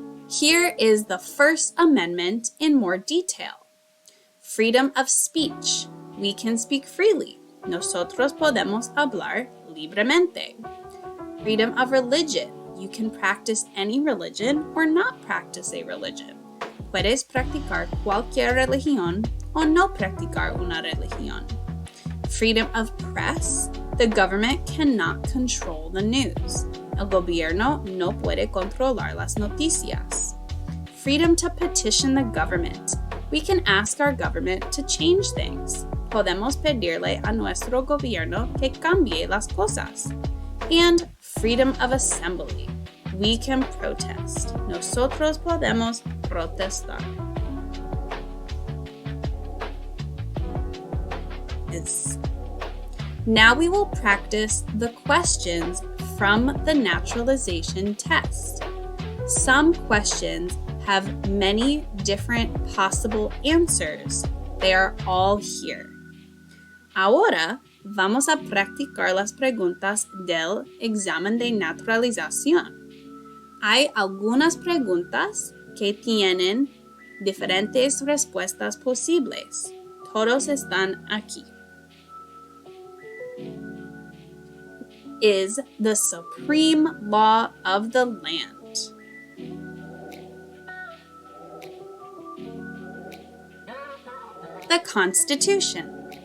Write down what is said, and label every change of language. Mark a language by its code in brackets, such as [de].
[en] Here is the First Amendment in more detail. Freedom of speech. We can speak freely. [es] Nosotros podemos hablar libremente. [en] Freedom of religion. You can practice any religion or not practice a religion. [es] Puedes practicar cualquier religión o no practicar una religión. [en] Freedom of press. The government cannot control the news. [es] El gobierno no puede controlar las noticias. [en] Freedom to petition the government. We can ask our government to change things. [es] Podemos pedirle a nuestro gobierno que cambie las cosas. [en] And freedom of assembly. We can protest. [es] Nosotros podemos protestar. [en] Now we will practice the questions from the naturalization test. Some questions have many different possible answers. They are all here. [es] Ahora vamos a practicar las preguntas del examen de naturalización. Hay algunas preguntas que tienen diferentes respuestas posibles. Todos están aquí. [en] Is the supreme law of the land? The Constitution.